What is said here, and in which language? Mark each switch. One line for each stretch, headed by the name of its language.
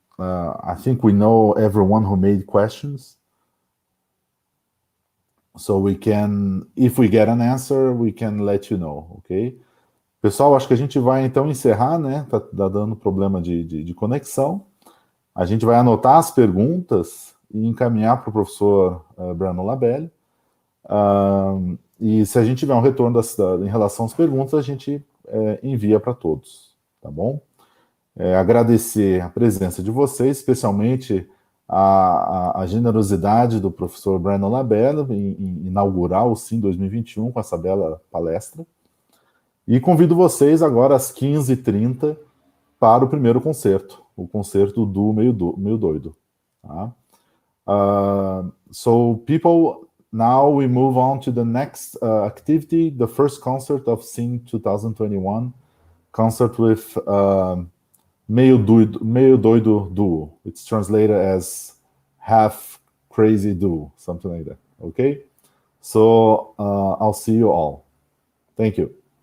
English: I think we know everyone who made questions, so we can, if we get an answer, we can let you know, ok?
Portuguese: Pessoal, acho que a gente vai então encerrar, né? Tá dando problema de conexão. A gente vai anotar as perguntas e encaminhar para o professor Breno LaBelle. E se a gente tiver um retorno em relação às perguntas, a gente envia para todos, tá bom? Agradecer a presença de vocês, especialmente a generosidade do professor Breno LaBelle em inaugurar o SIM 2021 com essa bela palestra. E convido vocês agora às 15h30 para o primeiro concerto, o concerto do meio doido. Tá?
English: So people, now we move on to the next activity, the first concert of SIM 2021, concert with meio doido duo. It's translated as half crazy duo, something like that. Okay? So I'll see you all. Thank you.